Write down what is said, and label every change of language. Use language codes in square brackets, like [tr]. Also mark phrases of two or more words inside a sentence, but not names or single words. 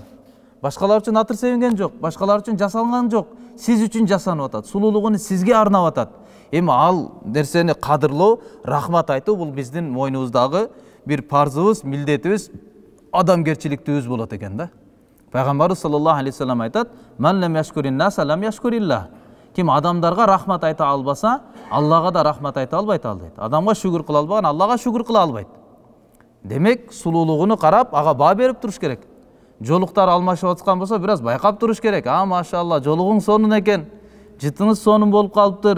[ky] Башкалар үчүн атыр себинген жок, башкалар үчүн жасалган жок, сиз үчүн жасанып атат. Сулуулугун сизге арнап атат. Эми ал нерсени кадырлоо, рахмат айтуу бул биздин мойнубуздагы бир парзыбыз, милдетибиз, адамгерчиликтүүбүз болот экен да. Пайгамбарыбыз [ar] صلى الله عليه وسلم [ky] айтат: [ar] "من لم يشكر الناس لم يشكر الله." [ky] Ким адамдарга рахмат айта албаса, Аллага да рахмат айта албайт ал дейт. Адамга шүгүр кыла албаган Аллага шүгүр кыла албайт. Демек, сулуулугуну карап, ага баа берип туруш керек. Жолуктар алмашып аткан болсо, бир аз байкап туруш керек. Машалла, жолугуң сонун экен. Жытыңыз сонун болуп калыптыр.